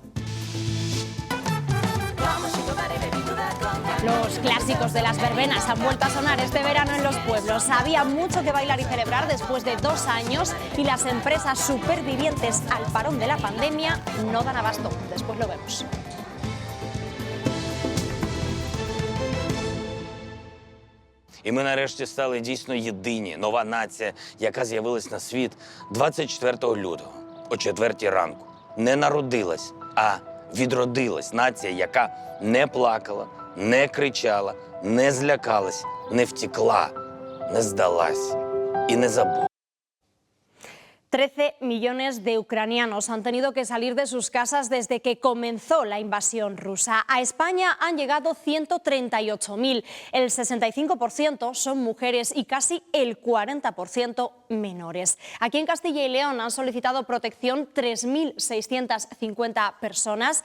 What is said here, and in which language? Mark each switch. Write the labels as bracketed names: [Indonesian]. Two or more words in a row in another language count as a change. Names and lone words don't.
[Spanish] Los clásicos de las verbenas han vuelto a sonar este verano en los pueblos. Había mucho que bailar y celebrar después de 2 años y las empresas supervivientes al parón de la pandemia no dan abasto. Después lo vemos. [Ukrainian] І ми нарешті стали дійсно єдині, нова нація, яка з'явилась на світ 24 лютого о 4 ранку. Не народилась, а відродилась. Нація, яка не плакала, не кричала, не злякалась, не втекла, не здалась і не забула. [Spanish] 13 millones de ucranianos han tenido que salir de sus casas desde que comenzó la invasión rusa. A España han llegado 138.000. El 65% son mujeres y casi el 40% menores. Aquí en Castilla y León han solicitado protección 3.650 personas.